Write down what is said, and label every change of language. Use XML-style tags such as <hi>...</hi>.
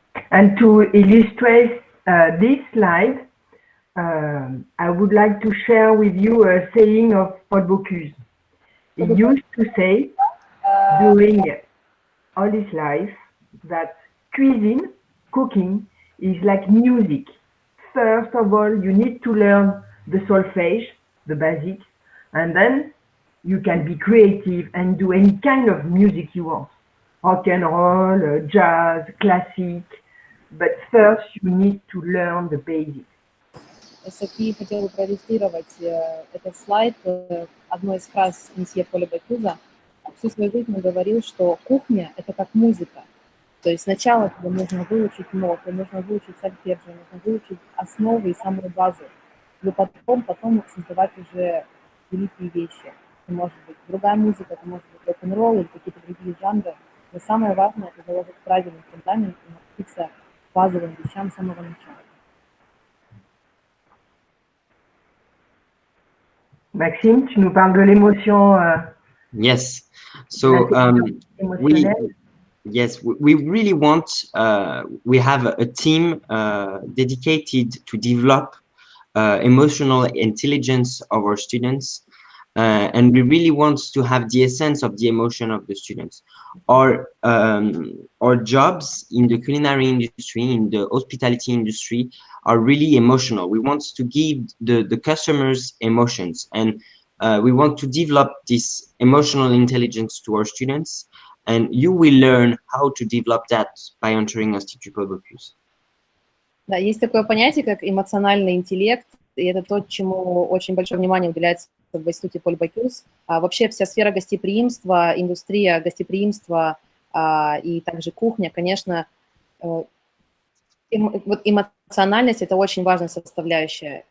<en>And to illustrate this slide, I would like to share with you a saying of Paul Bocuse. He used to say during all his life that cuisine, cooking, is like music. First of all, you need to learn the solfège, the basic, and then you can be creative and do any kind of music you want. Rock and roll, jazz, classic, but first you need to learn the basics.</en> <ru>София хотела проиллюстрировать этот слайд одной из фраз месье Поля Бакюза. Всю свою жизнь он говорил, что кухня – это как музыка. То есть сначала тебе нужно выучить ноты, нужно выучить сольфеджио, нужно выучить основы и самую базу. И потом создавать уже великие вещи. Это может быть другая музыка, это может быть рок-н-ролл или какие-то другие жанры. Но самое важное – это заложить правильный фундамент и научиться базовым вещам с самого начала.</ru> <fr>Maxime, tu nous parles de l'émotion.</fr> <en>Yes. So we really want. We have a team dedicated to develop emotional intelligence of our students, and we really want to have the essence of the emotion of the students. Our jobs in the culinary industry, in the hospitality industry, are really emotional. We want to give the customers emotions, and we want to develop this emotional intelligence to our students, and you will learn how to develop that by entering Institut Paul Bocuse.</en> <ru>Да, есть такое понятие, как эмоциональный интеллект, и это то, чему очень большое внимание уделяется в Институте Поль Бокюс. Вообще вся сфера гостеприимства, индустрия гостеприимства и также кухня, конечно, вот эмоциональность – это очень важная составляющая.</ru>